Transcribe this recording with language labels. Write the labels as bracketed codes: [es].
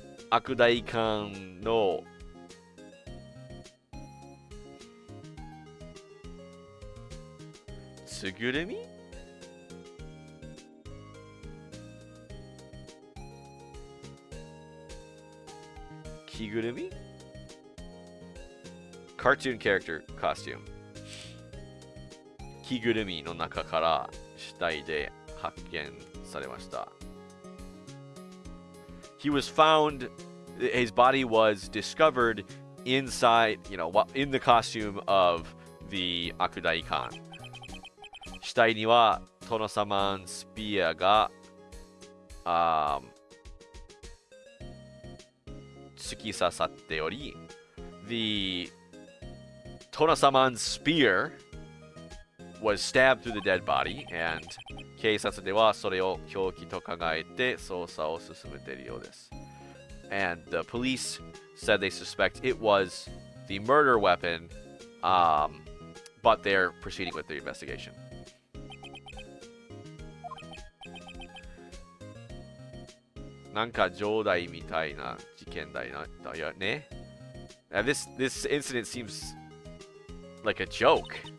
[ja] 悪代官のつぐるみ着ぐるみ [en] Cartoon character costume [ja] 着ぐるみの中から死体で発見されました。 [en] He was found, his body was discovered inside, in the costume of the Akudai Khan. [ja] 死体にはトノサマンスピアが突き刺さっており、 [en] the Tono-saman's spear was stabbed through the dead body, and [ja] 警察ではそれを凶器と考えて捜査を進めているようです。 [en] And the police said they suspect it was the murder weapon, but they're proceeding with the investigation. [ja] なんか上代みたいな事件だよね。 [en] This incident seems like a joke.